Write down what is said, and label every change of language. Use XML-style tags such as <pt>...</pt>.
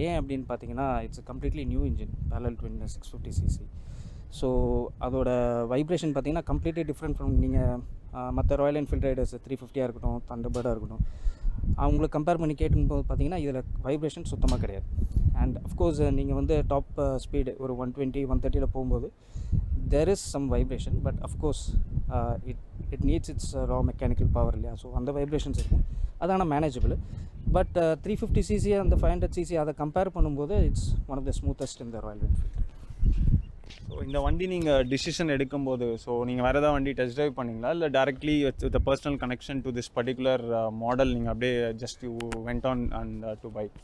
<ta>ஏன் அப்படின்னு பார்த்தீங்கன்னா</ta> <en>It's completely new engine, parallel twin 650cc.</en> <ta>So அதோட வைப்ரேஷன் பார்த்தீங்கன்னா கம்ப்ளீட்லி டிஃப்ரெண்ட் ஃப்ரம் நீங்கள் மற்ற ராயல் என்ஃபீல்ட் ரைடர்ஸ் 350 இருக்கட்டும், தண்டர்பர்டாக இருக்கட்டும், அவங்களுக்கு கம்பேர் பண்ணி கேட்கும்போது பார்த்தீங்கன்னா இதில் வைப்ரேஷன் சுத்தமாக கிடையாது.</ta> <en>And of course நீங்கள் வந்து top speed ஒரு 120, 130 போகும்போது there is some vibration, but of course it needs its raw mechanical power இல்லையா. So அந்த வைப்ரேஷன்ஸ் இருக்கும், அதான மேனேஜபிள். பட் 350cc அந்த 500cc அதை கம்பேர் பண்ணும்போது it's one of the smoothest இந்த ராயல் என்ஃபீல்ட்.</en> <ta>ஸோ இந்த வண்டி நீங்கள் டிசிஷன் எடுக்கும்போது, ஸோ நீங்கள் வேறு ஏதாவது வண்டி டெஸ்ட் ட்ரைவ் பண்ணிங்களா, இல்லை directly with personal connection to this particular model நீங்கள் அப்படியே</ta> <en>Just you went on and to buy?</en>